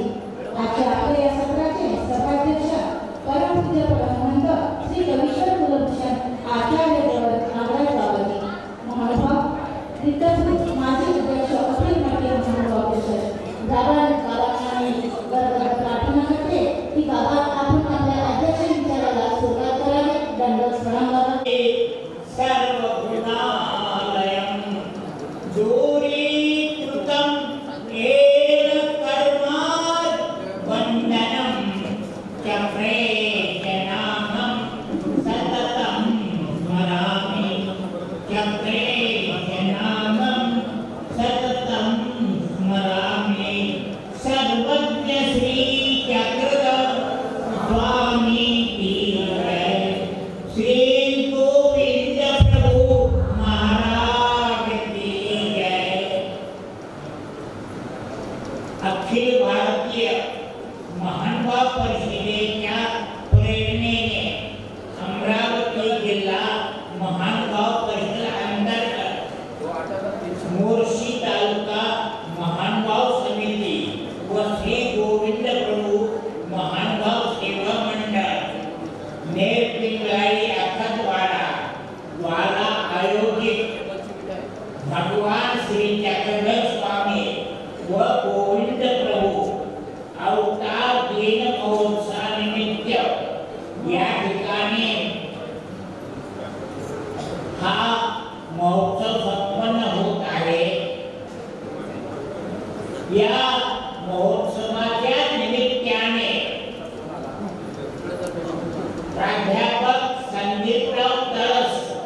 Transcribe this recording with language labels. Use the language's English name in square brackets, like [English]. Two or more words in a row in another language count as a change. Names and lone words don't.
[Marathi] आजच्या आपल्या या सत्राचे सभाध्यक्ष परमपूज्य परमहंत श्री रवीश्वर कुलभूषण आचार्य देवत नागराज बाबाजी महानुभाव, तिथंच माजी अध्यक्ष अखिल भारतीय महानुभाव परिषद बाबांना मी प्रार्थना करते की बाबा आपण आपल्या अध्यक्ष विचाराला सुरुवात करावी. दंडवत प्रणाम बाबा. [Sanskrit] सर्वगुणालयं दूरीकृतं येन कर्माद् वन्दनं चक्रेशनामं सततं स्मरामि. चक्रेशनामं सततं स्मरामि. [Hindi] सर्वज्ञ श्री चक्रधर स्वामी की जय. श्री गोविंद प्रभु महाराज की जय. [Marathi] अखिल भारतीय महानुभाव परिषदेच्या प्रेरणेने अमरावती जिल्हा महानुभाव परिषद अंतर्गत मोर्शी तालुका महानुभाव समिती व श्री गोविंद प्रभु महानुभाव सेवा मंडळ नेरपिंगळी अखतवाडा द्वारा आयोजित भगवान श्री चक्रधर स्वामी व गोविंद प्रभु अवतार दिन महोत्सवानिमित्त या ठिकाणी हा महोत्सव संपन्न होत आहे. या महोत्सवाच्या निमित्ताने प्राध्यापक संदीपराव तळस